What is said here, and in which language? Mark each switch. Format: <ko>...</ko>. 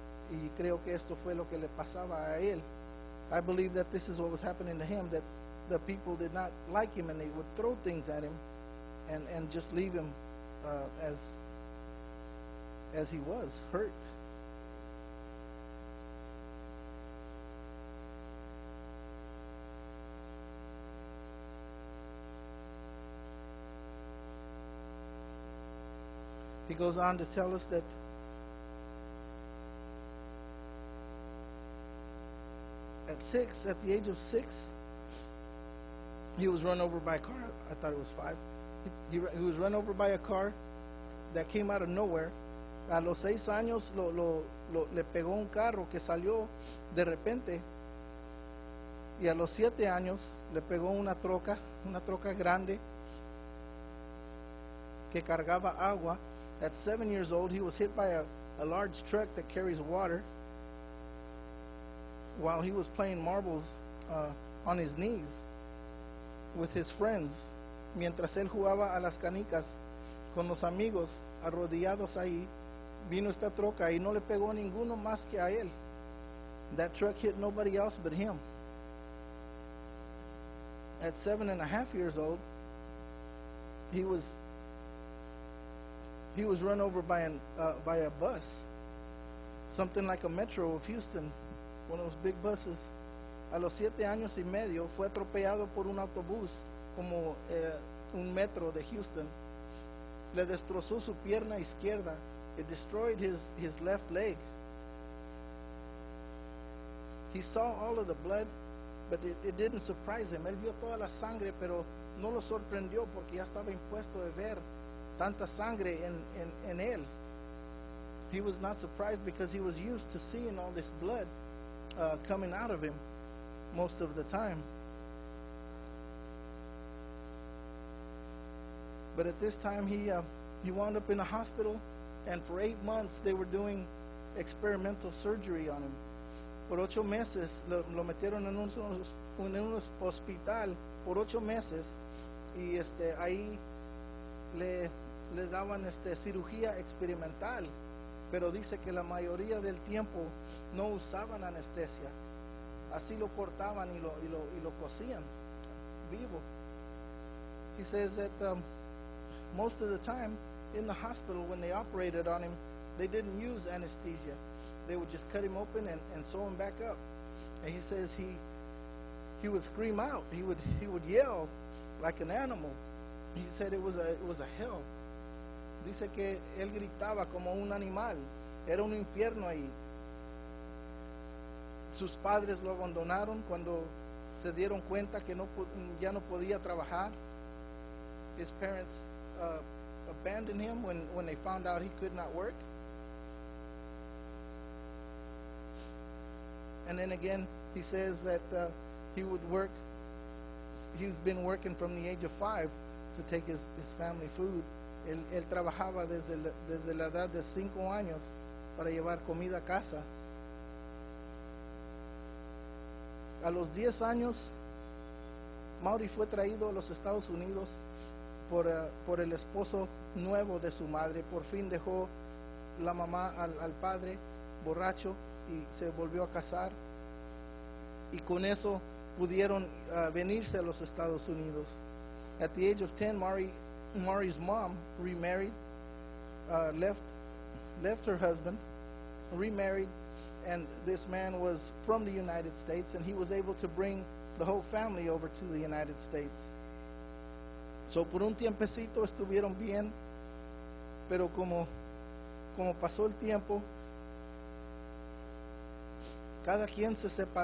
<es>Y creo que esto fue lo que le pasaba a él.</es> <en>I believe that this is what was happening to him, that the people did not like him and they would throw things at him and just leave him as he was, hurt. He goes on to tell us that at the age of 6, he was run over by a car. I thought it was 5. He was run over by a car that came out of nowhere.</en> <es>A los 6 años le pegó un carro que salió de repente. Y a los 7 años le pegó una troca grande que cargaba agua.</es> <en>At 7 years old, he was hit by a large truck that carries water while he was playing marbles on his knees with his friends.</en> <es>Mientras él jugaba a las canicas con los amigos arrodillados ahí, vino esta troca y no le pegó ninguno más que a él.</es> <en>That truck hit nobody else but him. At 7.5 years old, he was run over by a bus, something like a metro of Houston, one of those big buses.</en> <es>A los 7 años y medio fue atropellado por un autobús como un metro de Houston. Le destrozó su pierna izquierda.</es> <en>It destroyed his left leg. He saw all of the blood, but it didn't surprise him.</en> <es>Él vio toda la sangre, pero no lo sorprendió porque ya estaba impuesto de ver tanta sangre en él.</es> <en>He was not surprised because he was used to seeing all this blood coming out of him most of the time. But at this time he wound up in a hospital, and for 8 months they were doing experimental surgery on him.</en> <es>Por 8 meses lo metieron en un hospital por 8 meses, y ahí le daban cirugía experimental, pero dice que la mayoría del tiempo no usaban anestesia. Así lo cortaban y lo cosían vivo.</es> <en>He says that most of the time in the hospital when they operated on him, they didn't use anesthesia. They would just cut him open and sew him back up. And he says he would scream out. He would yell like an animal. He said it was a hell.</en> <es>Dice que él gritaba como un animal. Era un infierno ahí. Sus padres lo abandonaron cuando se dieron cuenta que ya no podía trabajar.</es> <en>His parents abandoned him when they found out he could not work. And then again, he says that he would work. He's been working from the age of 5 to take his family food.</en> <es>Él trabajaba desde la edad de 5 años para llevar comida a casa. A los 10 años, Mauri fue traído a los Estados Unidos por el esposo nuevo de su madre. Por fin dejó la mamá al padre borracho y se volvió a casar, y con eso pudieron venirse a los Estados Unidos.</es> <en>At the age of 10, Mari's mom remarried, left her husband, remarried, and this man was from the United States, and he was able to bring the whole family over to the United States.</en> <es>So por un tiempecito estuvieron bien, pero como pasó el tiempo, cada quien se separó.</es>